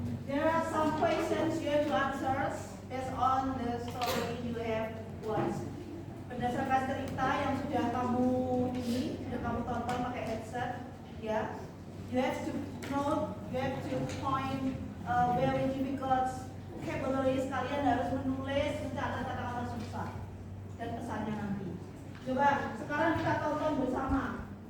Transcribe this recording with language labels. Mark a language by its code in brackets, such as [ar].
[en] There are some questions you have to answer based on the story you have watched. [id] Berdasarkan cerita yang sudah kamu tonton pakai headset, ya. [en] You have to note, you have to point very difficult vocabularies. [id] Kalian harus menulis mencatat kata-kata susah dan pesannya nanti. Coba sekarang kita tonton bersama.